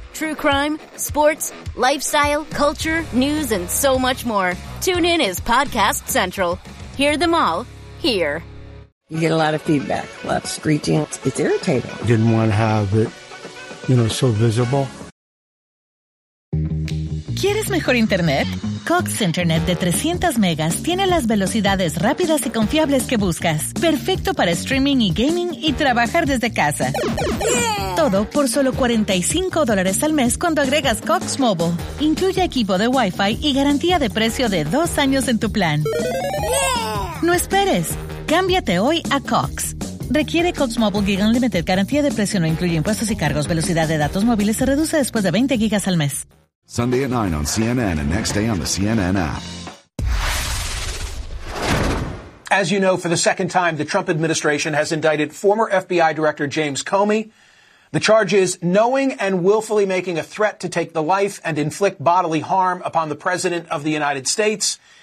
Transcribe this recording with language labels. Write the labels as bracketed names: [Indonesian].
[English] True crime, sports, lifestyle, culture, news, and so much more. TuneIn is Podcast Central. Hear them all here. You get a lot of feedback, a lot of screeching. It's irritating. Didn't want to have it, you know, so visible. [Spanish] ¿Quieres mejor internet? Cox Internet de 300 megas tiene las velocidades rápidas y confiables que buscas. Perfecto para streaming y gaming y trabajar desde casa. Yeah. Todo por solo $45 al mes cuando agregas Cox Mobile. Incluye equipo de Wi-Fi y garantía de precio de 2 años en tu plan. Yeah. No esperes. Cámbiate hoy a Cox. Requiere Cox Mobile Gig Unlimited. Garantía de precio no incluye impuestos y cargos. Velocidad de datos móviles se reduce después de 20 gigas al mes. [English] Sunday at 9 on CNN and next day on the CNN app. As you know, for the second time, the Trump administration has indicted former FBI Director James Comey. The charge is knowing and willfully making a threat to take the life and inflict bodily harm upon the President of the United States.